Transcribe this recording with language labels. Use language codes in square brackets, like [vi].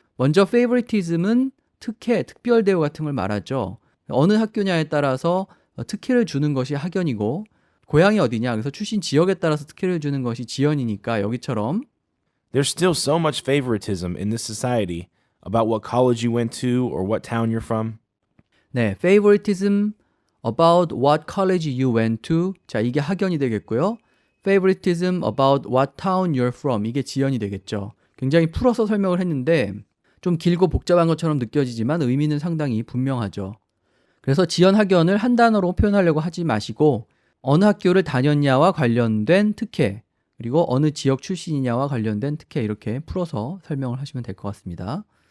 [ko] 먼저 favoritism은 특혜, 특별 대우 같은 걸 말하죠. 어느 학교냐에 따라서 특혜를 주는 것이 학연이고 고향이 어디냐, 그래서 출신 지역에 따라서 특혜를 주는 것이 지연이니까 여기처럼 [en] There's still so much favoritism in this society about what college you went to or what town you're from. 네, favoritism about what college you went to. [ko] 자, 이게 학연이 되겠고요. [en] favoritism about what town you're from. [ko] 이게 지연이 되겠죠. 굉장히 풀어서 설명을 했는데 좀 길고 복잡한 것처럼 느껴지지만 의미는 상당히 분명하죠. 그래서 지연 학연을 한 단어로 표현하려고 하지 마시고 어느 학교를 다녔냐와 관련된 특혜, 그리고 어느 지역 출신이냐와 관련된 특혜 이렇게 풀어서 설명을 하시면 될 것 같습니다.